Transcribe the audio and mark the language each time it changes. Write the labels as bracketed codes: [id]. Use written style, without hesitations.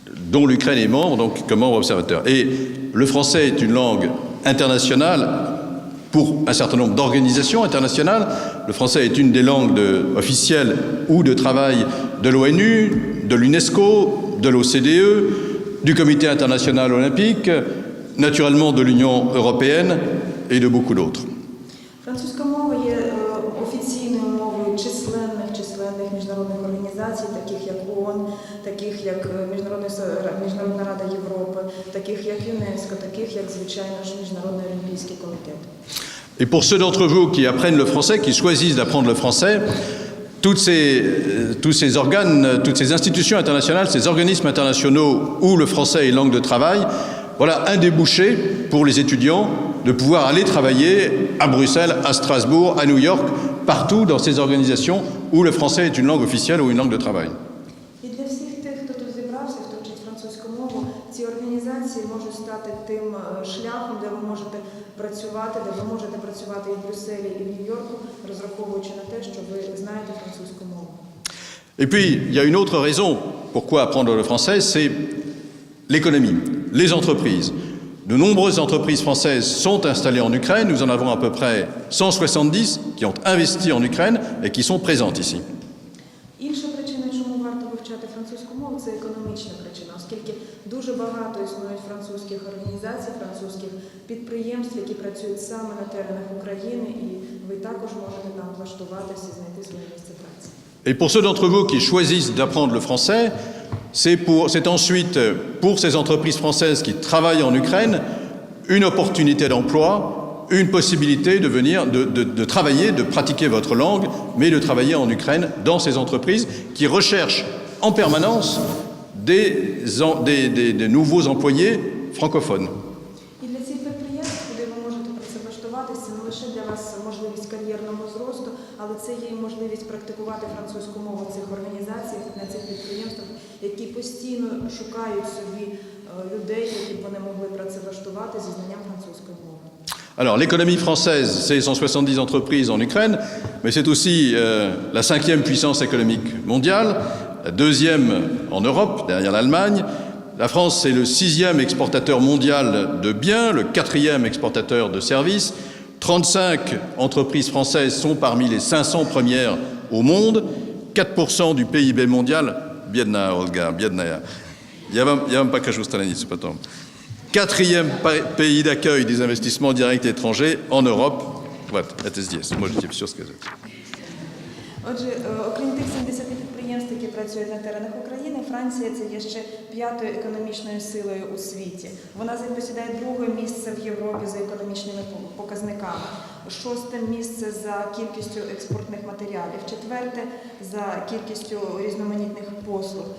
[fr] Dont l'Ukraine est membre, donc comme membre observateur. Et le français est une langue internationale pour un certain nombre d'organisations internationales. Le français est une des langues officielles ou de travail de l'ONU, de l'UNESCO, de l'OCDE, du Comité international olympique, naturellement de l'Union européenne et de beaucoup d'autres. [uk] Французька мова є офіційною мовою численних міжнародних організацій, таких як ООН, таких як Міжнародна рада Європи, таких як ЮНЕСКО, таких як, звичайно ж, Міжнародний олімпійський комітет. [fr] Et pour ceux d'entre vous qui apprennent le français, qui choisissent d'apprendre le français, tous ces organes, toutes ces institutions internationales, ces organismes internationaux où le français est langue de travail, voilà un débouché pour les étudiants de pouvoir aller travailler à Bruxelles, à Strasbourg, à New York, partout dans ces organisations où le français est une langue officielle ou une langue de travail. [uk] І для всіх тих, хто тут зібрався, хто вчить французьку мову, ці організації можуть стати тим шляхом, де ви можете працювати, де ви можете працювати і в Брюсселі, і в Нью-Йорку, розраховуючи на те, що ви знаєте французьку мову. [fr] Et puis, il y a une autre raison pourquoi apprendre le français, c'est l'économie, les entreprises. De nombreuses entreprises françaises sont installées en Ukraine. Nous en avons à peu près 170 qui ont investi en Ukraine et qui sont présentes ici. [uk] Інша причина, чому варто вивчати французьку мову, це економічна причина, оскільки дуже багато існують французьких організацій, французьких підприємств, які працюють саме на теренах України, і ви також можете там влаштуватися і знайти своє місце праці. [fr] Et pour ceux d'entre vous qui choisissent d'apprendre le français, c'est ensuite pour ces entreprises françaises qui travaillent en Ukraine une opportunité d'emploi, une possibilité de venir, de travailler, de pratiquer votre langue, mais de travailler en Ukraine dans ces entreprises qui recherchent en permanence des nouveaux employés francophones. [uk] І для цих підприємств, куди ви можете працевлаштуватися, це не лише для вас можливість кар'єрного зросту, але це є і можливість практикувати французьку мову в цих організаціях, на цих підприємствах, які постійно шукають собі людей, які б вони могли працевлаштувати зі знанням французької мови. [fr] Alors, l'économie française, c'est 170 entreprises en Ukraine, mais c'est aussi la 5e puissance économique mondiale, la 2e en Europe, derrière l'Allemagne. La France, c'est le 6e exportateur mondial de biens, le 4e exportateur de services. 35 entreprises françaises sont parmi les 500 premières au monde. 4% du PIB mondial. [pl] Biedna, Olga, biedna. [ru] Я вам покажу страницу потом. [fr] 4e pays d'accueil des investissements directs étrangers en Europe. [ru] Вот, это здесь, можете все сказать. [uk] Отже, окрім тих 70 підприємств, які працюють на теренах України, Франція – це є ще 5-ю економічною силою у світі. Вона посідає 2-е місце в Європі за економічними показниками, 6-те місце за кількістю експортних матеріалів, 4-те за кількістю різноманітних послуг.